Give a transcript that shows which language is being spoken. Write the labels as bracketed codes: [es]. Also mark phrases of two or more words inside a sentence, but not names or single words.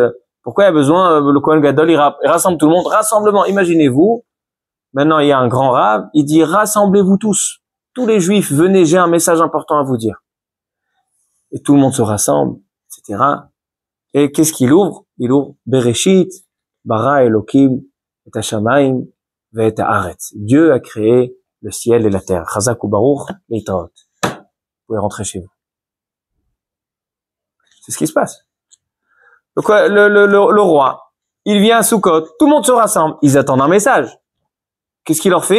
[fr] pourquoi il y a besoin, le Kohen Gadol, il rassemble tout le monde. Rassemblement, imaginez-vous, maintenant il y a un grand rave, il dit, rassemblez-vous tous. Tous les Juifs, venez, j'ai un message important à vous dire. Et tout le monde se rassemble, etc. Et qu'est-ce qu'il ouvre? Il ouvre [he] Bereshit, bara Elokim, et Hashamayim, ve et haaretz. [fr] Dieu a créé le ciel et la terre. [he] Chazak u baruch, leitaot. [fr] Vous pouvez rentrer chez vous. C'est ce qui se passe. Donc, le roi, il vient à Sukkot, tout le monde se rassemble, ils attendent un message. Qu'est-ce qu'il leur fait?